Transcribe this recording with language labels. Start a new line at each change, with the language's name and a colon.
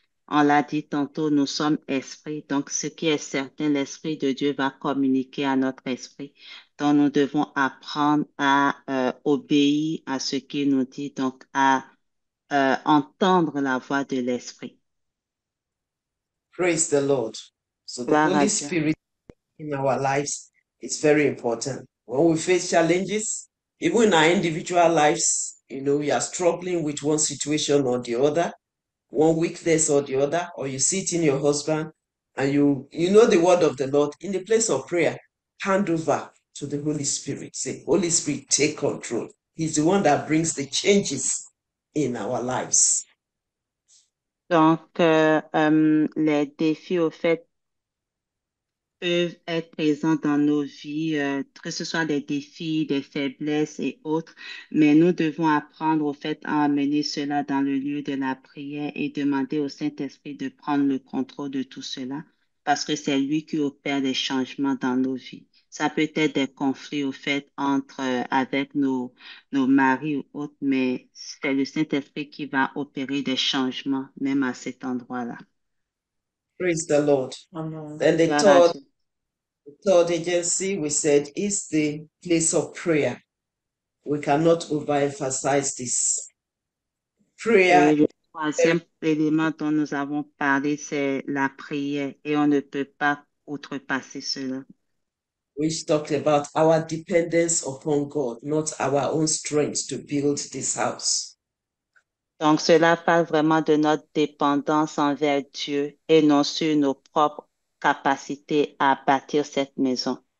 French: On l'a dit tantôt, nous sommes esprit. Donc, ce qui est certain, l'esprit de Dieu va communiquer à notre esprit. Donc, nous devons apprendre à obéir à ce qu'il nous dit, donc à entendre la voix de l'Esprit.
English: Praise the Lord. So the
French: Gloire à
English: Holy
French: Dieu.
English: Spirit in our lives is very important. When we face challenges, even in our individual lives, we are struggling with one situation or the other, one weakness or the other, or you see it in your husband, and you know the word of the Lord. In the place of prayer, hand over to the Holy Spirit. Say, Holy Spirit, take control. He's the one that brings the changes in our lives.
French: Donc, les défis, au fait, peuvent être présents dans nos vies, que ce soit des défis, des faiblesses et autres, mais nous devons apprendre au fait à amener cela dans le lieu de la prière et demander au Saint-Esprit de prendre le contrôle de tout cela, parce que c'est lui qui opère des changements dans nos vies. Ça peut être des conflits au fait entre avec nos maris ou autres, mais c'est le Saint-Esprit qui va opérer des changements même à cet endroit-là.
English: Praise the Lord. Amen. Then the
French: Gloire à
English: third,
French: Dieu.
English: the third agency we said is the place of prayer. We cannot overemphasize this.
French: Et
English: Prayer,
French: le troisième élément dont nous avons parlé, c'est la prière et on ne peut pas outrepasser cela.
English: which talked about our dependence upon God, not our own strength to build this house.
French: Donc, cela parle vraiment de notre dépendance envers Dieu et non sur nos propres capacités à bâtir cette maison.